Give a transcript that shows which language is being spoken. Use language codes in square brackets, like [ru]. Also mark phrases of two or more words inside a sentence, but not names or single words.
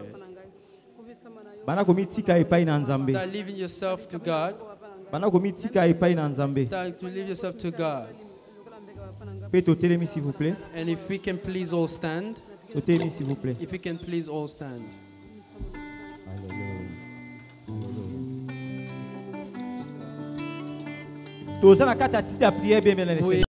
[en] Start leaving yourself to God. Start to leave yourself to God. And if we can please all stand. If we can please all stand. [ln] Toza na kati ya titi ya prière [fr] bien bien.